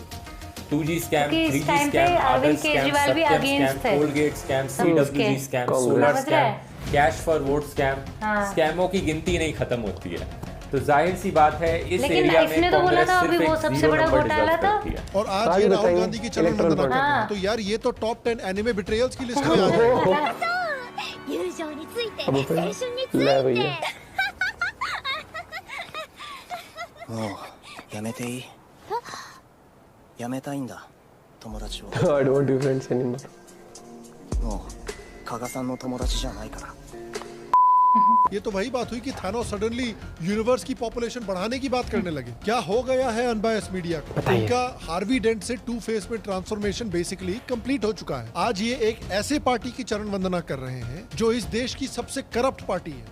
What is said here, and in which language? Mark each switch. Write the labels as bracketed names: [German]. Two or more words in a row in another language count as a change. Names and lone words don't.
[Hindi] 2G स्कैम, 3G स्कैम, [English] other scam, [Hindi] सत्यम स्कैम, कोलगेट स्कैम, CWG स्कैम, सोलर स्कैम, [English] cash for vote scam, [Hindi] स्कैमों की गिनती नहीं खत्म होती है। तो जाहिर सी बात है इस एरिया में तो बोला था अभी वो सबसे बड़ा घोटाला था। और आज ये राहुल गांधी की चरण वंदना कर रहे हैं, तो यार ये तो [English] top 10 anime betrayals [Hindi] की लिस्ट में आ जाएगा। [Japanese] もうやめていい？やめたいんだ、友達を。 [English] I don't do friends anymore。 [Japanese] もう加賀さんの友達じゃないから。 [Hindi] ये तो वही बात हुई कि थानोस सडनली यूनिवर्स की पॉपुलेशन बढ़ाने की बात करने लगे। क्या हो गया है [English] unbias media [Hindi] को? उनका हार्वी डेंट से टू फेस में ट्रांसफॉर्मेशन बेसिकली कंप्लीट हो चुका है। आज ये एक ऐसे पार्टी की चरण वंदना कर रहे हैं जो इस देश की सबसे करप्ट पार्टी है।